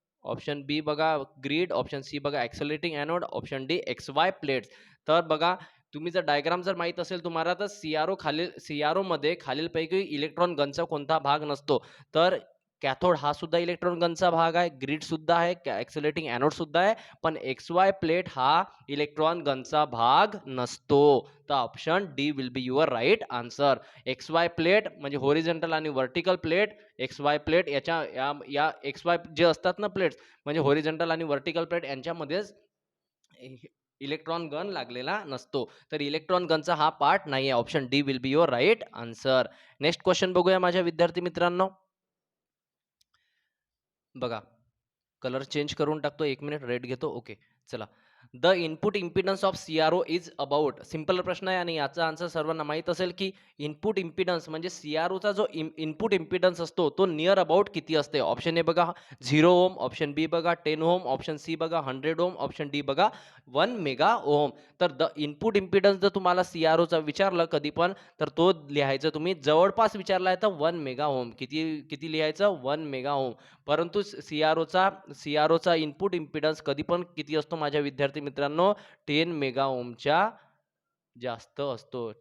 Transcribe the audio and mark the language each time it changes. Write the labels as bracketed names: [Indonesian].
[Marathi] Option बी बघा grid, option C बघा ॲक्सेलरेटिंग anode, option D XY plates. तर बघा तुम्ही जर डायग्राम जर माहीत असेल तुम्हाला तर सीआरओमध्ये खालीलपैकी इलेक्ट्रॉन गनचा कोणता भाग नसतो? तर कॅथोड हा सुद्धा इलेक्ट्रॉन गनचा भाग आहे, ग्रीड सुद्धा आहे, ॲक्सेलरेटिंग ॲनोड सुद्धा आहे, पण XY प्लेट हा इलेक्ट्रॉन गनचा भाग नसतो. तर [English] Option D will be your right answer. [Marathi] XY plate म्हणजे होरिझॉन्टल आणि व्हर्टिकल प्लेट, XY प्लेट याच्या या XY जे असतात ना प्लेट्स म्हणजे होरिझॉन्टल आणि व्हर्टिकल प्लेट यांच्यामध्येच इलेक्ट्रॉन गन लागलेला नसतो. तर इलेक्ट्रॉन गनचा हा पार्ट नाही आहे. [English] Option D will be your right answer. [Marathi] Next question बघूया माझ्या विद्यार्थी मित्रांनो. बघा कलर चेंज करून टाकतो, 1 मिनिट रेड घेतो. ओके चला. [English] The input impedance of CRO is about. [Marathi] Simple प्रश्न आहे आणि याचा आन्सर सर्वांना माहीत असेल की इनपुट इम्पिडन्स म्हणजे सीआरओचा जो इनपुट इम्पिडन्स असतो तो नियर अबाउट किती असते. ऑप्शन ए बघा 0 ओम, ऑप्शन बी बघा 10 ओम, ऑप्शन सी बघा 100 ओम, ऑप्शन डी बघा 1 मेगा ओम. तर द इनपुट इम्पिडन्स जर तुम्हाला सीआरओचा विचारलं कधी पण तर तो लिहायचं तुम्ही जवळपास विचारला आहे तर 1 मेगा ओम. किती किती लिहायचं 1 मेगा ओम. परंतु सीआरओचा इनपुट इम्पिडन्स कधी पण किती असतो माझ्या विद्यार्थी मित्रांनो 10 मेगा ओमच्या जास्त असतो.